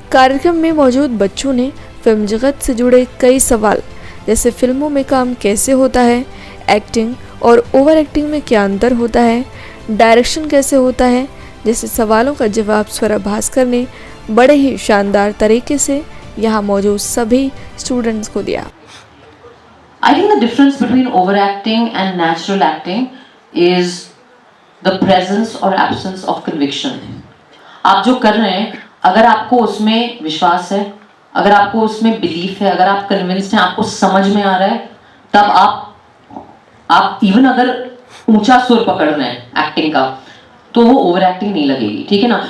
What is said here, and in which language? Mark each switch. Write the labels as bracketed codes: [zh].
[hi] कार्यक्रम में मौजूद बच्चों ने फिल्म जगत से जुड़े कई सवाल, जैसे फिल्मों में काम कैसे होता है, एक्टिंग और ओवर एक्टिंग में क्या अंतर होता है, डायरेक्शन कैसे होता है, जैसे सवालों का जवाब स्वरा भास्कर ने बड़े ही शानदार तरीके से यहाँ मौजूद सभी स्टूडेंट्स को दिया। [en] I think the difference between overacting and natural acting is the presence or absence of conviction. [hi] आप जो कर रहे हैं, अगर आपको उसमें विश्वास है, अगर आपको उसमें बिलीफ है, अगर आप कन्विंस्ड हैं, आपको समझ में आ रहा है, तब आप इवन अगर ऊंचा सुर पकड़ रहे हैं एक्टिंग का, तो वो ओवर एक्टिंग नहीं लगेगी। ठीक है ना।